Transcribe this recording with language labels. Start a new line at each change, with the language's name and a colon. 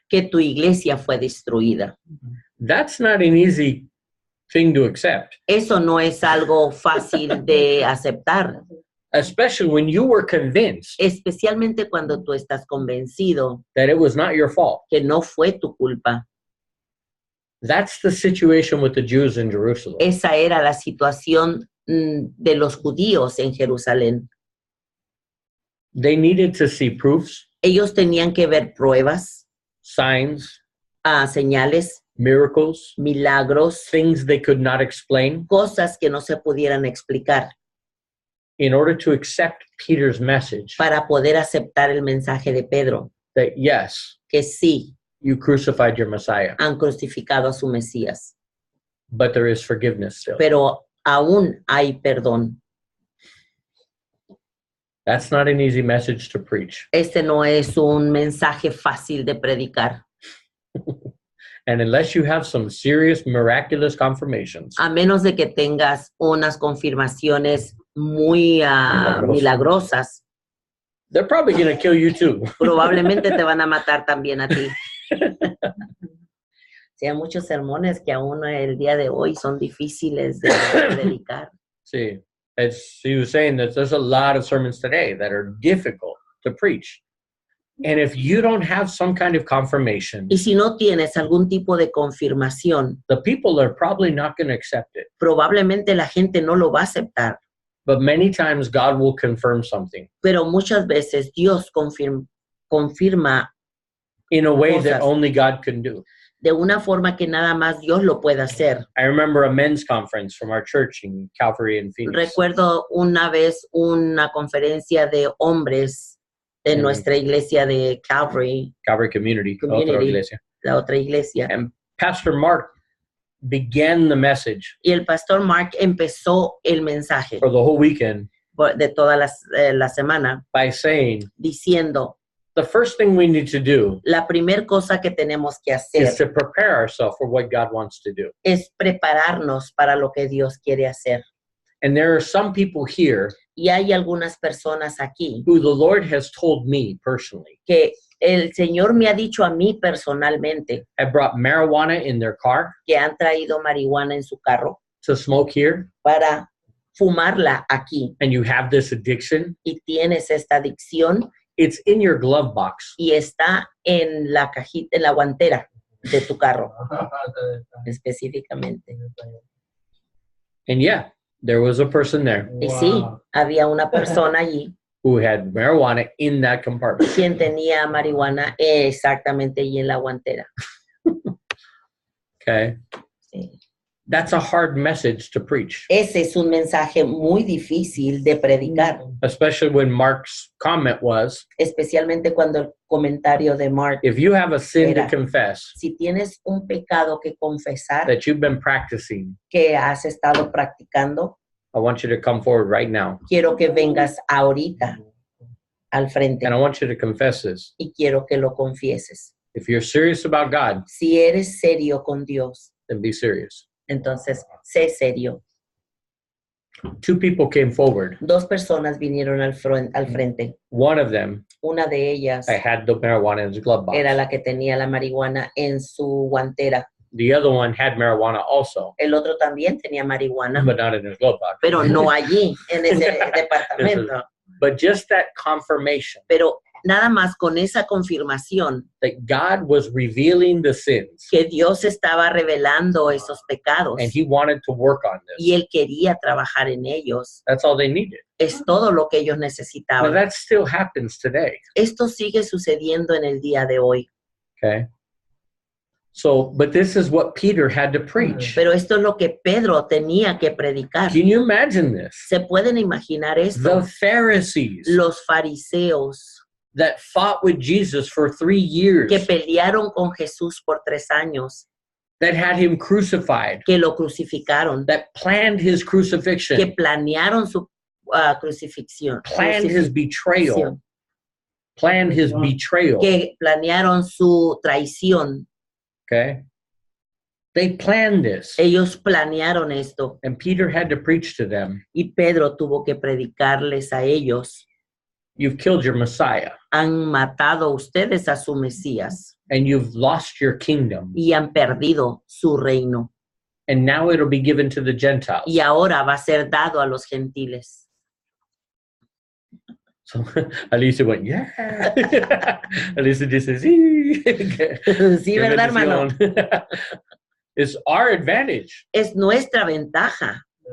Spanish: que tu iglesia fue destruida.
English: That's not an easy thing to accept,
Spanish: Eso no es algo fácil de aceptar,
English: especially when you were convinced
Spanish: especialmente cuando tú estás convencido
English: that it was not your fault.
Spanish: que no fue tu culpa.
English: That's the situation with the Jews in Jerusalem.
Spanish: Esa era la situación de los judíos en Jerusalén.
English: They needed to see proofs,
Spanish: Ellos tenían que ver pruebas,
English: signs,
Spanish: señales,
English: miracles,
Spanish: milagros,
English: things they could not explain
Spanish: cosas que no se pudieran explicar
English: in order to accept Peter's message
Spanish: para poder aceptar el mensaje de Pedro,
English: that yes,
Spanish: que sí,
English: you crucified your Messiah,
Spanish: han crucificado a su Mesías,
English: but there is forgiveness still.
Spanish: pero aún hay perdón.
English: That's not an easy message to preach.
Spanish: Este no es un mensaje fácil de predicar.
English: And unless you have some serious miraculous confirmations,
Spanish: A menos de que tengas unas confirmaciones muy milagrosas,
English: they're probably going to kill you too.
Spanish: probablemente te van a matar también a ti. Sí, hay muchos sermones que aún el día de hoy son difíciles de predicar.
English: See, he was saying that there's a lot of sermons today that are difficult to preach. And if you don't have some kind of confirmation,
Spanish: Y si no tienes algún tipo de confirmación,
English: the people are probably not going to accept it.
Spanish: probablemente la gente no lo va a aceptar.
English: But many times God will confirm something
Spanish: Pero muchas veces Dios confirma
English: in a way that
Spanish: Cosas.
English: only God can do.
Spanish: de una forma que nada más Dios lo puede hacer.
English: I remember a men's conference from our church in Calvary in Phoenix.
Spanish: Recuerdo una vez una conferencia de hombres de nuestra iglesia de Calvary,
English: Calvary Community. Community.
Spanish: Otra iglesia. la otra iglesia.
English: And Pastor Mark began the message
Spanish: Y el pastor Mark empezó el mensaje
English: for the whole weekend
Spanish: de toda la semana
English: by saying,
Spanish: diciendo,
English: the first thing we need to do
Spanish: la primer cosa que tenemos que
English: is
Spanish: hacer
English: to prepare ourselves for what God wants to do.
Spanish: es prepararnos para lo que Dios quiere hacer.
English: And there are some people here
Spanish: Y hay algunas personas aquí
English: who the Lord has told me personally
Spanish: que el Señor me ha dicho a mí personalmente
English: have brought marijuana in their car
Spanish: que han traído marihuana en su carro
English: to smoke here,
Spanish: para fumarla aquí
English: and you have this addiction.
Spanish: y tienes esta adicción
English: It's in your glove box.
Spanish: y está en la cajita, en la guantera de tu carro específicamente.
English: And yeah, there was a person there
Spanish: Y sí, había una persona allí
English: who had marijuana in that compartment.
Spanish: quien tenía marihuana exactamente allí en la guantera.
English: Okay.
Spanish: Sí.
English: That's a hard message to preach,
Spanish: Ese es un mensaje muy difícil de predicar,
English: especially when Mark's comment was,
Spanish: especialmente cuando el comentario de Mark,
English: if you have a sin to
Spanish: Era.
English: confess
Spanish: si tienes un pecado que confesar
English: that you've been practicing,
Spanish: que has estado practicando,
English: I want you to come forward right now.
Spanish: quiero que vengas ahorita al frente
English: And I want you to confess this.
Spanish: y quiero que lo confieses.
English: If you're serious about God,
Spanish: Si eres serio con Dios,
English: then be serious.
Spanish: entonces sé serio.
English: Two people came forward.
Spanish: Dos personas vinieron al frente.
English: One of them,
Spanish: Una de ellas
English: I had the marijuana in his glove box.
Spanish: era la que tenía la marihuana en su guantera.
English: The other one had marijuana also,
Spanish: El otro también tenía marihuana,
English: but not in his glove box.
Spanish: pero no allí, en ese departamento.
English: But just that confirmation
Spanish: Pero nada más con esa confirmación
English: that God was revealing the sins
Spanish: que Dios estaba revelando esos pecados
English: and he wanted to work on
Spanish: y
English: this.
Spanish: Él quería trabajar en ellos,
English: That's all they needed.
Spanish: es todo lo que ellos
English: Now
Spanish: necesitaban.
English: that still happens today.
Spanish: Esto sigue sucediendo en el día de hoy,
English: Okay. So, but this is what Peter had to preach.
Spanish: pero esto es lo que Pedro tenía que predicar.
English: Can you imagine this?
Spanish: ¿Se pueden imaginar esto?
English: The Pharisees
Spanish: Los fariseos
English: that fought with Jesus for 3 years,
Spanish: que pelearon con Jesús por 3 años,
English: that had him crucified,
Spanish: que lo crucificaron,
English: that planned his
Spanish: que
English: crucifixion,
Spanish: planearon su crucifixión,
English: planned his betrayal, planned his betrayal.
Spanish: que planearon su traición.
English: Okay. They planned this.
Spanish: Ellos planearon esto
English: And Peter had to preach to them,
Spanish: y Pedro tuvo que predicarles a ellos.
English: you've killed your Messiah
Spanish: Han matado ustedes a su Mesías
English: and you've lost your kingdom.
Spanish: y han perdido su reino.
English: And now it'll be given to the Gentiles.
Spanish: Y ahora va a ser dado a los gentiles.
English: So Alicia went, yeah.
Spanish: Alicia dice, sí. Sí, ¿verdad, hermano?
English: It's our advantage.
Spanish: Es nuestra ventaja.